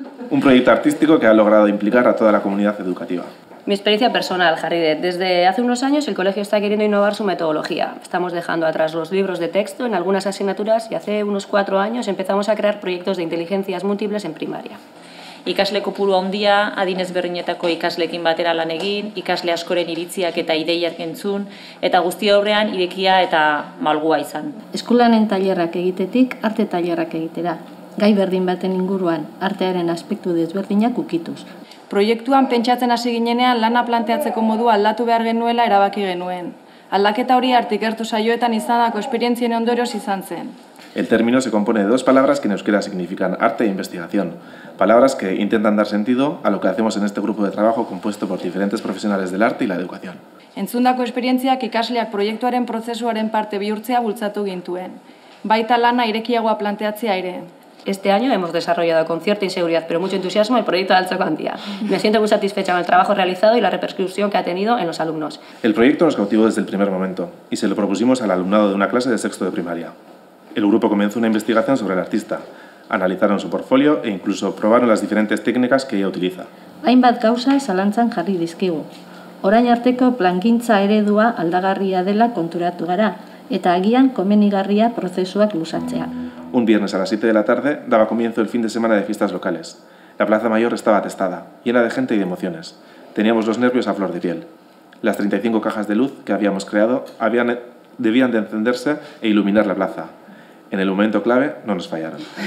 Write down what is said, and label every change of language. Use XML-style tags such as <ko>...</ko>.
<es>Un proyecto artístico que ha logrado implicar a toda la comunidad educativa. Mi experiencia personal, Jarridet. Desde hace unos años el colegio está queriendo innovar su metodología. Estamos dejando atrás los libros de texto en algunas asignaturas y hace unos 4 años empezamos a crear proyectos de inteligencias múltiples en primaria.</es> <eu>Ikasle kopuru handia, adin ezberdinetako ikasleekin batera lan egin, ikasle askoren iritziak eta ideiak entzun, eta guzti aurrean irekia eta malgua izan. Eskolanen tailerrak egitetik arte tailerrak egitera. Gai berdin baten inguruan, artearen aspektu desberdinak ukituz. Proiektuan pentsatzen hasi ginenean lana planteatzeko modua aldatu behar genuela erabaki genuen. Aldaketa hori ikertu saioetan izandako esperientzien ondorioz izan zen.</eu> <es>El término se compone de 2 palabras que en euskera significan arte e investigación. Palabras que intentan dar sentido a lo que hacemos en este grupo de trabajo compuesto por diferentes profesionales del arte y la educación.</es> <eu>Entzundako esperientziak ikasleak proiektuaren prozesuaren parte bihurtzea bultzatu gintuen. Baita lana irekiagoa planteatzea ere.</eu> <es>Este año hemos desarrollado con cierta inseguridad, pero mucho entusiasmo, el proyecto de Altzokandía. Me siento muy satisfecha con el trabajo realizado y la repercusión que ha tenido en los alumnos. El proyecto nos cautivó desde el primer momento y se lo propusimos al alumnado de una clase de sexto de primaria. El grupo comenzó una investigación sobre el artista, analizaron su portfolio e incluso probaron las diferentes técnicas que ella utiliza.</es> <eu>Hainbat gauza zalantzan jarri dizkigu. Orain arteko plangintza eredua aldagarria dela konturatu gara, eta agian komenigarria prozesuak luzatzea.</eu> <es>Un viernes a las 7 de la tarde daba comienzo el fin de semana de fiestas locales. La Plaza Mayor estaba atestada, llena de gente y de emociones. Teníamos los nervios a flor de piel. Las 35 cajas de luz que habíamos creado debían de encenderse e iluminar la plaza. En el momento clave no nos fallaron.</es>